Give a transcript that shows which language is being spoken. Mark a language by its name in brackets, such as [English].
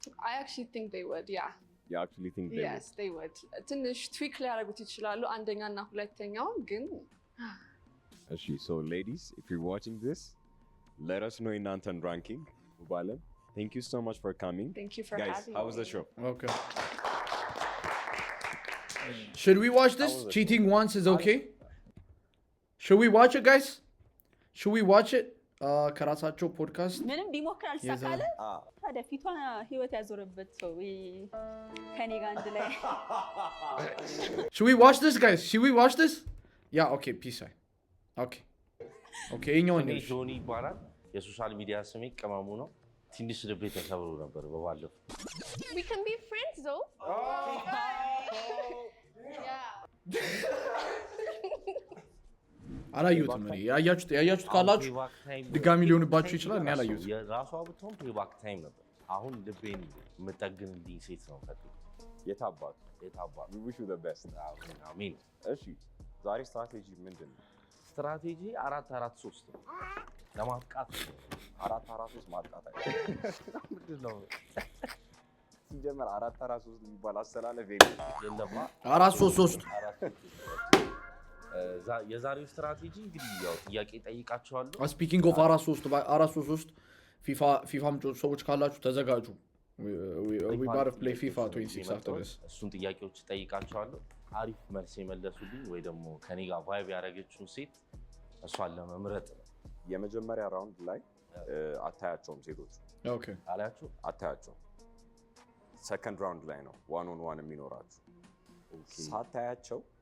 [English] I actually think they would, yeah. You actually think they yes, they would. [Amharic] ትንሽ ትዊክ ሊያደርጉት ይችላሉ አንደኛና ሁለተኛው ግን [English] so ladies, if you're watching this, let us know in Nantan ranking. Ubalam, thank you so much for coming. Thank you for having me. Guys, how was the show? Okay. Should we watch this? Cheating once is okay? Should we watch it, guys? Should we watch it? [Amharic] ከራሳቸው ፖድካስት ምንም ቢሞክር አልሳካለ ታዲያ ፊቷን ህይወት ያዞረበት ሰው ከኔ ጋር አንድ ላይ [English] Should we watch this, guys? Should we watch this? Yeah, okay, peace. Okay. Okay, [Amharic] እኛው ነው ጆኒ ይባላል የሶሻል ሚዲያ ስሜ ቀማሙ ነው ትንሽ ልቤ ተሰብሮ ነበር በባለፈው [English] We can be friends though. [Amharic] አላየሁትም እኔ ያያችሁት ካላችሁ ድጋሚ ሊሆንባችሁ ይችላል እኔ አላየሁትም የራሷ ብትሆን ፔባክ ታይም ነበር አሁን ልቤን የምጠግንልኝ ሴት ነው ፈጥሮ የታባቱ [English] we wish you the best. [Amharic] አሜን እሺ ዛሬ ስትራቴጂ ምንድን ነው ስትራቴጂ 4-4-3 ነው ለማጥቃት 4-4-3 ማጥቃት ምንድን ነው ሲጀመር 4-4-3 የሚባል አሰላለፍ የለማ 4-3-3 የዛሬው ስትራቴጂ እንግዲህ ያው ጥያቄ ጠይቃችኋለሁ ስፒኪንግ ኦፍ 4-3-3 ፊፋም ሰዎች ካላችሁ ተዘጋጁ [English] we about to play FIFA 26 after this [Amharic] እሱን ጥያቄዎች ጠይቃችኋለሁ አሪፍ መልስ የመለሱልኝ ወይ ደግሞ ከኔ ጋር ቫይብ ያደረገችው ሴት እሷን ለመምረጥ ነው የመጀመሪያ ራውንድ ላይ አታያቸውም ሴቶች ኦኬ አላያችሁ አታያቸው ሰከንድ ራውንድ ላይ ነው 1-on-1 የሚኖራችሁ ሳታያቸው